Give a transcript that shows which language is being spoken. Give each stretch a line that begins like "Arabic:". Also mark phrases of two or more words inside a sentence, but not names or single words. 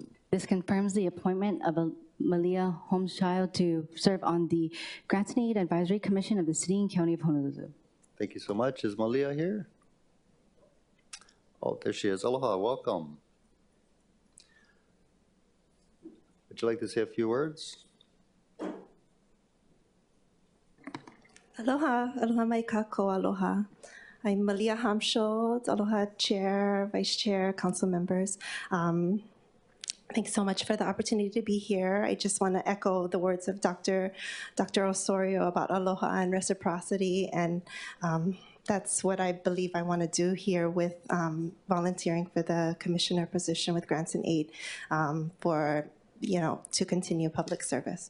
English: This confirms the appointment of Malia Holmeschild to serve on the Grants and Aid Advisory Commission of the City and County of Honolulu. Thank you so much. Is Malia here? Oh, there she is. Aloha, welcome. Would you like to say a few words?
Hawaiian: Aloha, aloha mai kako, aloha.
English: I'm Malia Holmeschild, aloha Chair, Vice Chair, Council members. Thanks so much for the opportunity to be here. I just want to echo the words of Dr. Osorio about aloha and reciprocity, and that's what I believe I want to do here with volunteering for the commissioner position with Grants and Aid to continue public service.